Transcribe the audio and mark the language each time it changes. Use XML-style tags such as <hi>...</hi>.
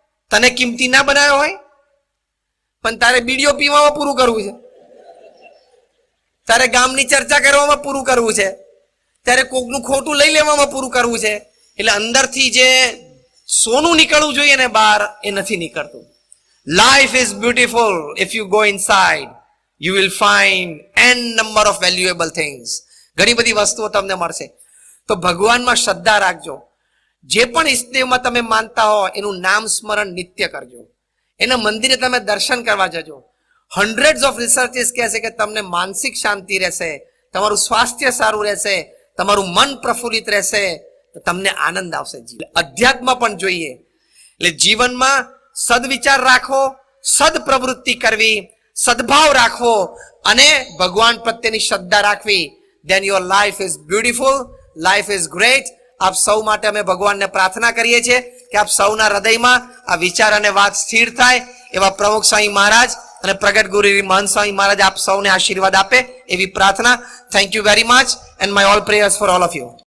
<gu>તને કિંમતી ના બનાવ્યો હોય? પણ તારે બીડીઓ પીવામાં પૂરું કરવું છે, તારે ગામની ચર્ચા કરવામાં પૂરું કરવું છે, ત્યારે કોકનું ખોટું લઈ લેવામાં પૂરું કરવું છે. એટલે અંદરથી જે સોનું નીકળવું જોઈએ ને બહાર, એ નથી નીકળતું.</gu> <en>Life is beautiful. If you go inside, you will find n number of valuable things.</en> <gu>ઘણી બધી વસ્તુઓ તમને મળશે. તો ભગવાનમાં શ્રદ્ધા રાખજો. જે પણ ઈષ્ટદેવમાં તમે માનતા હો એનું નામ સ્મરણ નિત્ય કરજો. એના મંદિરે તમે દર્શન કરવા જજો.</gu> <en>hundreds of researches</en> <gu>કહે છે કે તમને માનસિક શાંતિ રહેશે, તમારું સ્વાસ્થ્ય સારું રહેશે, તમારું મન પ્રફુલ્લિત રહેશે, તમને આનંદ આવશે. અધ્યાત્મ પણ જોઈએ. એટલે જીવનમાં સદવિચાર રાખો, સદ પ્રવૃત્તિ કરવી, સદભાવ રાખવો અને ભગવાન પ્રત્યેની શ્રદ્ધા રાખવી.</gu> <en>then your life is beautiful, life is great.</en> <gu>આપ સૌ માટે અમે ભગવાનને પ્રાર્થના કરીએ છીએ કે આપ સૌના હૃદયમાં આ વિચાર અને વાત સ્થિર થાય. એવા પ્રમુખ સ્વામી મહારાજ અને પ્રગટ ગુરુ મહંત સ્વામી મહારાજ આપ સૌને આશીર્વાદ આપે એવી પ્રાર્થના.</gu> <en>Thank you very much and my all prayers for all of you.</en>